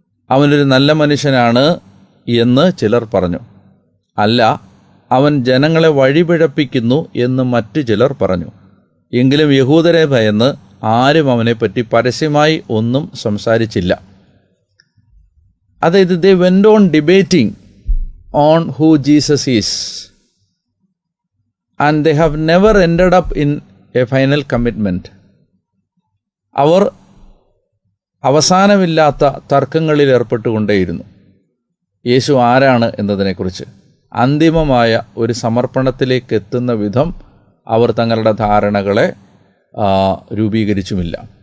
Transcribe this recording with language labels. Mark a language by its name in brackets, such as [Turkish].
[Malayalam] അവനൊരു നല്ല മനുഷ്യനാണ് എന്ന് ചിലർ പറഞ്ഞു. അല്ല, അവൻ ജനങ്ങളെ വഴിപിഴപ്പിക്കുന്നു എന്ന് മറ്റു ചിലർ പറഞ്ഞു. എങ്കിലും യഹൂദരെ ഭയന്ന് ആരും അവനെപ്പറ്റി പരസ്യമായി ഒന്നും സംസാരിച്ചില്ല. [English] അതായത് they went on debating on who Jesus is, and they have never ended up in a final commitment. [Malayalam] അവർ അവസാനമില്ലാത്ത തർക്കങ്ങളിൽ ഏർപ്പെട്ടുകൊണ്ടേയിരുന്നു. യേശു ആരാണ് എന്നതിനെക്കുറിച്ച് അന്തിമമായ ഒരു സമർപ്പണത്തിലേക്ക് എത്തുന്ന വിധം അവർ തങ്ങളുടെ ധാരണകളെ രൂപീകരിച്ചുമില്ല.